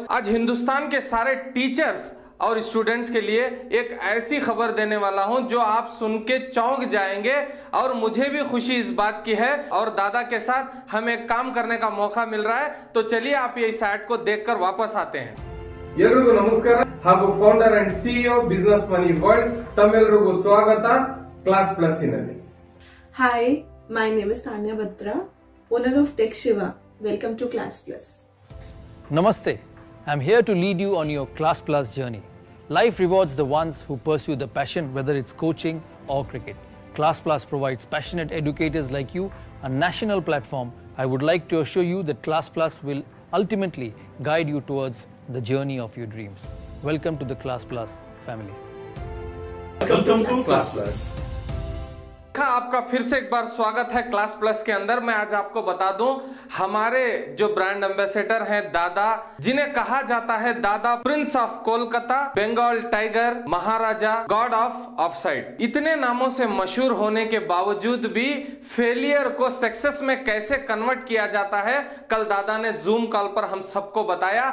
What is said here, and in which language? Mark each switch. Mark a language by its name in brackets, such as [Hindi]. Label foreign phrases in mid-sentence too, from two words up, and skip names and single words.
[Hindi] आज हिंदुस्तान के सारे टीचर्स और स्टूडेंट्स के लिए एक ऐसी खबर देने वाला हूं जो आप सुन के चौंक जाएंगे और मुझे भी खुशी इस बात की है। और दादा के साथ हमें काम करने का मौका मिल रहा है, तो चलिए आप ये इस ऐड को देखकर वापस आते हैं। [Kannada] ಎಲ್ರಿಗೂ ನಮಸ್ಕಾರ ಹಾಗೂ [English] founder and CEO [Kannada] ಬಿಸಿನೆಸ್ ಮನಿ ವರ್ಲ್ಡ್ ತಮ್ಮೆಲ್ಲರಿಗೂ ಸ್ವಾಗತ ಕ್ಲಾಸ್ ಪ್ಲಸ್ ನಲ್ಲಿ. [English] Hi, my name is Tanya Batra, owner of Tech Shiva. Welcome to Class Plus. Namaste. I'm here to lead you on your Class Plus journey. Life rewards the ones who pursue the passion, whether it's coaching or cricket. Class Plus provides passionate educators like you a national platform. I would like to assure you that Class Plus will ultimately guide you towards the journey of your dreams. Welcome to the Class Plus family. Welcome to Class Plus. [Hindi] आपका फिर से एक बार स्वागत है क्लास प्लस के अंदर। मैं आज आपको बता दूं, हमारे जो [English] brand ambassador [Hindi] हैं दादा, जिन्हें कहा जाता है दादा प्रिंस ऑफ कोलकाता, बंगाल टाइगर, महाराजा, गॉड ऑफ ऑफसाइड, इतने नामों से मशहूर होने के बावजूद भी फेलियर को सक्सेस में कैसे कन्वर्ट किया जाता है, कल दादा ने जूम कॉल पर हम सबको बताया।